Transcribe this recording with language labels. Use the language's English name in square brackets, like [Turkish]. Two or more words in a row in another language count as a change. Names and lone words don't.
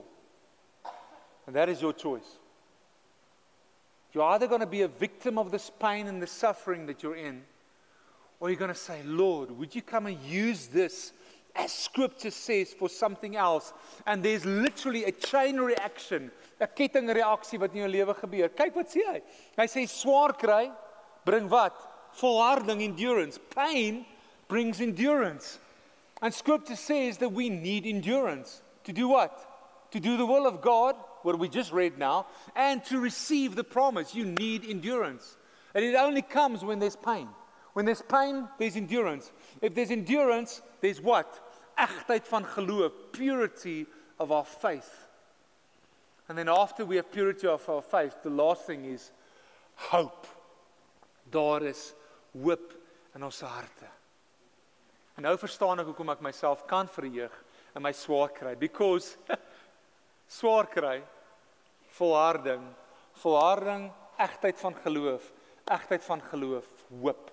[English] And that is your choice. You're either going to be a victim of this pain and the suffering that you're in, or you're going to say, Lord, would you come and use this, as Scripture says, for something else? And there's literally a chain reaction, [Afrikaans] 'n kettingreaksie wat in jou lewe gebeur. Kyk wat sê hy. Hy sê swaar kry bring wat? Volharding, [English] endurance. Pain brings endurance. And Scripture says that we need endurance. To do what? To do the will of God, what we just read now, and to receive the promise. You need endurance. And it only comes when there's pain. When there's pain, there's endurance. If there's endurance, there's what? [Afrikaans] Egtheid van geloof, [English] purity of our faith. And then after we have purity of our faith, the last thing is hope. [Afrikaans] Daar is hoop in ons harte. En nou verstaan ek hoekom ek myself kan verheug in my swaar kry. Because swaar kry, volharding, egtheid van geloof, hoop.